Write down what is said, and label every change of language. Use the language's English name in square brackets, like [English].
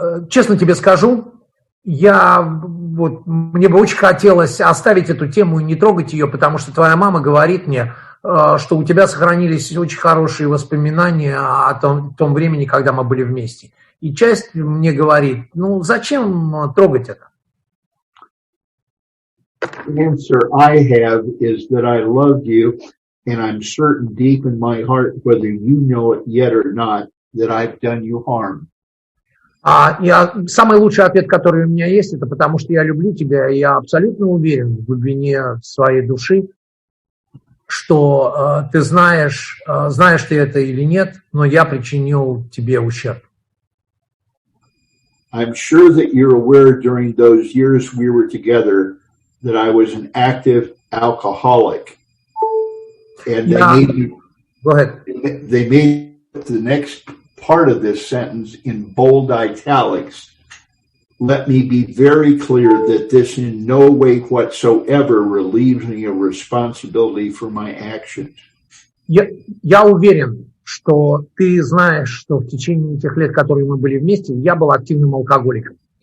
[Russian] Честно тебе скажу, мне бы очень хотелось оставить эту тему и не трогать ее, потому что твоя мама говорит мне, что у тебя сохранились очень хорошие воспоминания о том времени, когда мы были вместе. И часть мне говорит, зачем трогать это? [English] The answer I have is that I love you, and I'm certain deep in my heart, whether you know it yet or not, that I've done you harm. [Russian] Самый лучший ответ, который у меня есть, это потому что я люблю тебя, и я абсолютно уверен в глубине своей души, что ты знаешь ты это или нет, но я причинил тебе ущерб. [English] I'm sure that you're aware during those years we were together that I was an active alcoholic. And Go ahead. They made the next part of this sentence in bold italics. Let me be very clear that this in no way whatsoever relieves me of responsibility for my actions. [Russian] Я уверен, что ты знаешь, что в течение тех лет, которые мы были вместе, я был активным алкоголиком.